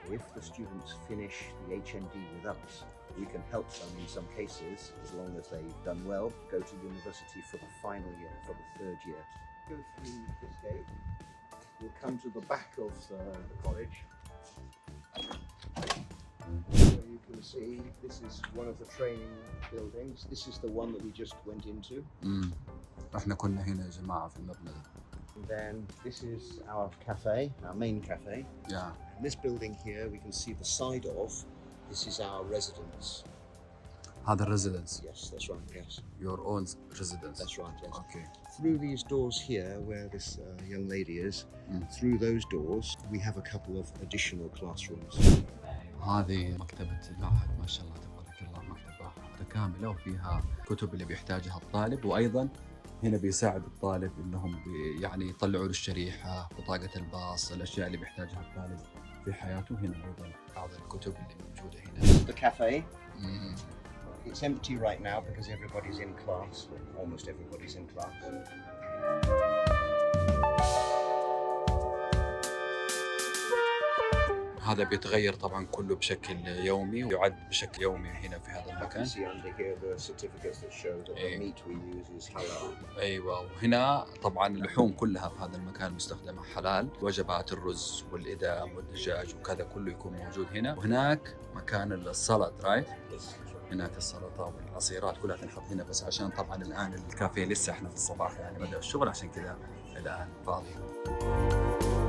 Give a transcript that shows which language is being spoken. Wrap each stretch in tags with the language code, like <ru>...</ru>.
<en>If the students finish the HND with us, we can help them in some cases, as long as they've done well, go to university for the final year, for the third year. Go through this gate, we'll come to the back of the college. So you can see this is one of the training buildings. This is the one that we just went into.</en> <ar>احنا كنا هنا يا جماعة في المبنى ده.</ar> <en>And then this is our cafe, our main cafe. Yeah. And this building here, we can see the side of. This is our residence.</en> <ar>هذا residence.</ar> <en>Yes, that's right. Yes, Your own residence. that's right. Yes. Okay. Through these doors here, where this young lady is, through those doors, we have a couple of additional classrooms.</en> <ar>هذه مكتبة المعهد ما شاء الله تبارك الله، مكتبة متكاملة وفيها كتب اللي بيحتاجها الطالب، وأيضا هنا بيساعد الطالب إنهم يعني يطلعوا له الشريحة، بطاقة الباص، الأشياء اللي بيحتاجها الطالب في حياته. هنا أيضا بعض الكتب اللي موجودة هنا.</ar> <en>The cafe. It's empty right now because everybody's in class. Almost everybody's in class.</en> <ar>هذا بيتغير طبعا كله بشكل يومي، ويعد بشكل يومي هنا في هذا المكان.</ar> <en>See under here the certificates that show that the meat we use is halal.</en> <ar>ايوه، وهنا طبعا اللحوم كلها في هذا المكان مستخدمه حلال، وجبات الرز والإدام والدجاج وكذا كله يكون موجود هنا. وهناك مكان السلطة،</ar> <en>Right?</en> <ar>هناك السلطة والعصيرات كلها تنحط هنا، بس عشان طبعا الآن الكافيه لسه احنا في الصباح يعني بدأ الشغل، عشان كذا الآن فاضي.</ar>